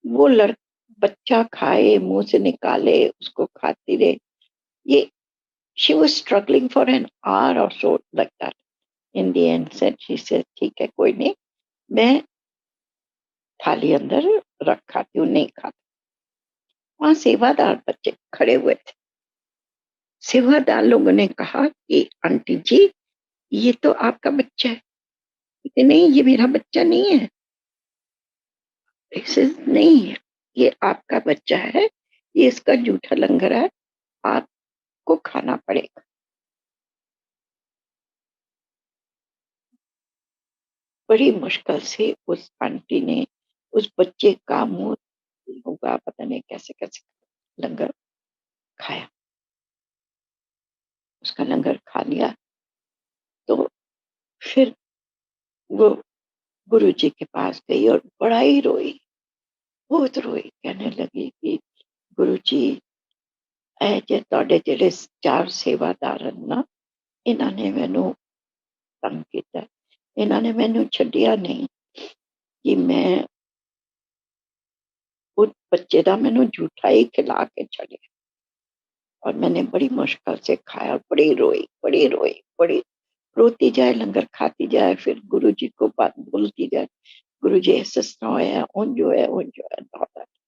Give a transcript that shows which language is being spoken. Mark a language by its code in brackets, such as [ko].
[hi] वो बच्चा खाए, मुँह से निकाले, उसको खाती रहे। [en] ये she was struggling for an hour or so like that. In the end she said [hi] ठीक है कोई नहीं, मैं थाली अंदर रख खाती हूँ, नहीं खाती। वहाँ सेवादार बच्चे खड़े हुए थे। सेवादार लोगों ने कहा कि आंटी जी ये तो आपका बच्चा है। कहते नहीं ये मेरा बच्चा नहीं है। ऐसे नहीं है, ये आपका बच्चा है, ये इसका जूठा लंगर है, आपको खाना पड़ेगा। बड़ी मुश्किल से उस आंटी ने उस बच्चे का मुँह होगा पता नहीं कैसे-कैसे लंगर खाया। उसका लंगर खा लिया तो फिर वो गुरुजी के पास गई और बड़ा ही रोई, बहुत रोई। कहने लगी कि गुरुजी [pa] ਇਹ ਜੇ ਤੁਹਾਡੇ ਜਿਹੜੇ 4 ਸੇਵਾਦਾਰ ਹਨ ਨਾ, ਇਹਨਾਂ ਨੇ ਮੈਨੂੰ ਤੰਗ ਕੀਤਾ। ਇਹਨਾਂ ਨੇ ਮੈਨੂੰ ਛੱਡਿਆ [hi] नहीं कि मैं उस बच्चे का मैंने झूठा ही खिला के छड़िया और मैंने बड़ी मुश्किल से खाया, बड़ी रोई, बड़ी रोती जाए, लंगर खाती जाए, फिर गुरु जी को बात बोलती जाए, गुरु जी ऐसा सुना है, उन जो है दादा।